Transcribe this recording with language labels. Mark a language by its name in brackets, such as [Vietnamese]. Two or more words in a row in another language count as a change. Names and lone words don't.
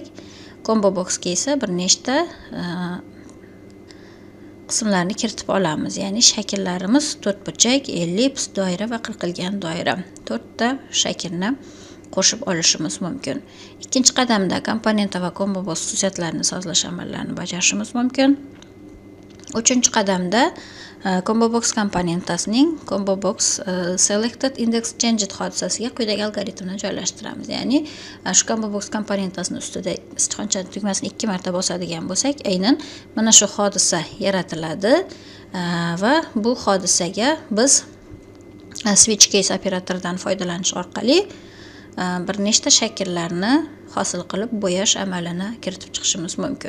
[English] Combo boxga [Uzbek] esa bir nechta qismlarni kiritib olamiz. Ya'ni shakllarimiz to'rtburchak, ellips, doira va qirqilgan doira. 4 ta shaklni qo'shib olishimiz mumkin. Ikkinchi qadamda komponenta va [English] combo box [Uzbek] xususiyatlarini sozlash amallarini bajarishimiz mumkin. Uchinchi qadamda [English] combo box [Uzbek] komponentasining [English] combo box selected index changed [Uzbek] hodisasiga quyidagi algoritmni joylashtiramiz. Ya'ni shu [English] combo box [Uzbek] komponentasini ustida istiqoncha tugmasini 2 marta bosadigan bo'lsak, aynan mana shu hodisa yaratiladi va bu hodisaga biz [English] switch case [Uzbek] operatoridan foydalanish orqali bir nechta shakllarni hosil qilib bo'yash amalini kiritib chiqishimiz mumkin.